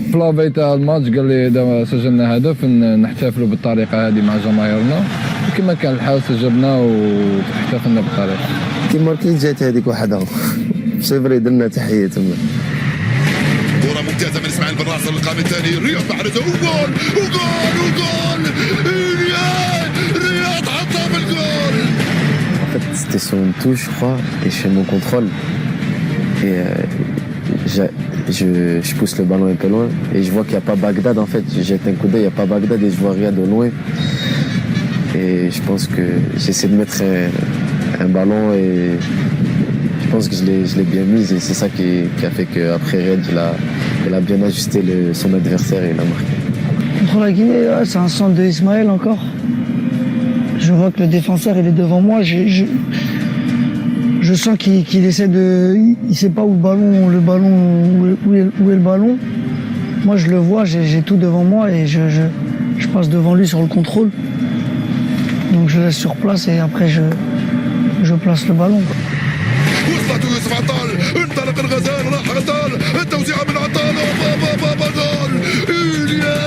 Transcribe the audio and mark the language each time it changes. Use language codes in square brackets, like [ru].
[ar] في لافي تاع الماتش قال لي دابا سجلنا هدف نحتفلوا بالطريقه هذه مع جماهيرنا، وكما كان الحال سجلنا واحتفلنا بالطريقه. كي ماركي جات هذيك وحده سيفري درنا تحيه تما. كرة ممتازة من اسماعيل بن ناصر القائم الثاني، رياض محرزة وجول وجول وجول، رياض حطها في الجول. [fr] En fait, c'était sur une touche, je crois, et je fais mon contrôle. Et je pousse le ballon un peu loin, et je vois qu'il n'y a pas Bagdad, en fait. Je jette un coup d'œil, il n'y a pas Bagdad, et je vois Riyad de loin. Et je pense que j'essaie de mettre un ballon, et je pense que je l'ai bien mise, et c'est ça qui a fait qu'après Riyad, il a bien ajusté son adversaire, et il a marqué. Contre la Guinée, ouais, c'est un centre de Ismaël encore. Je vois que le défenseur il est devant moi. Je sens qu'il essaie de, il sait pas où est le ballon. Moi je le vois, j'ai tout devant moi et je passe devant lui sur le contrôle. Donc je laisse sur place et après je place le ballon. [ar] وصلت يوسف عطال، انطلق الغزال راح عطال، التوزيعة من عطال بابا جول،